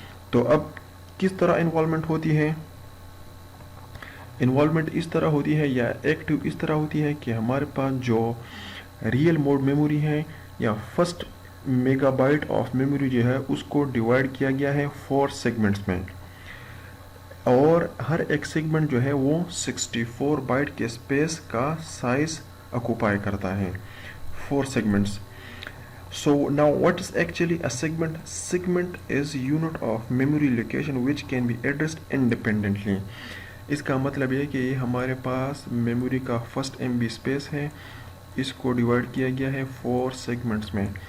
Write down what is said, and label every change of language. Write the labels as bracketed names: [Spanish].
[Urdu] تو اب کس طرح انوالومنٹ ہوتی ہے؟ انوالومنٹ اس طرح ہوتی ہے یا ایکٹیو اس طرح ہوتی ہے کہ ہمارے پاس جو ریئل موڈ میموری ہے یا first mega byte of memory جو ہے اس کو ڈیوائڈ کیا گیا ہے 4 سیگمنٹس میں, اور ہر ایک سیگمنٹ جو ہے وہ 64 بائٹ کے اسپیس کا سائز آکوپائی کرتا ہے. [English] 4 segments. So now what is actually a segment? Segment is unit of memory location which can be addressed independently. [Urdu] اس کا مطلب یہ کہ یہ ہمارے پاس میموری کا فسٹ ایم بی اسپیس ہے, اس کو ڈیوائڈ کیا گیا ہے 4 سیگمنٹس میں.